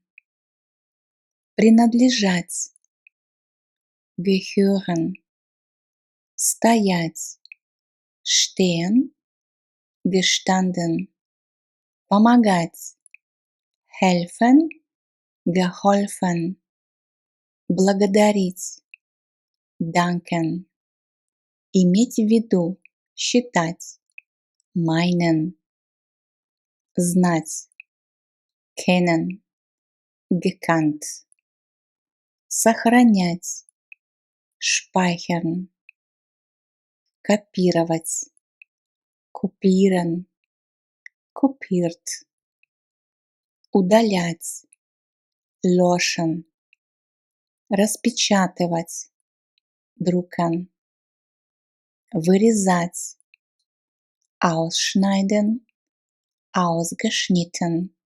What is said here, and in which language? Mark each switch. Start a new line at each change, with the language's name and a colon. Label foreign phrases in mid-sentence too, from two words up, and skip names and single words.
German: принадлежать, gehören, стоять, stehen, gestanden, помогать, helfen, geholfen,
Russian: благодарить, danken, иметь в виду, считать,
German: meinen, знать, kennen, gekannt, сохранять, speichern, копировать, kopieren, kopiert, удалять, löschen, распечатывать, drucken, вырезать, ausschneiden, ausgeschnitten,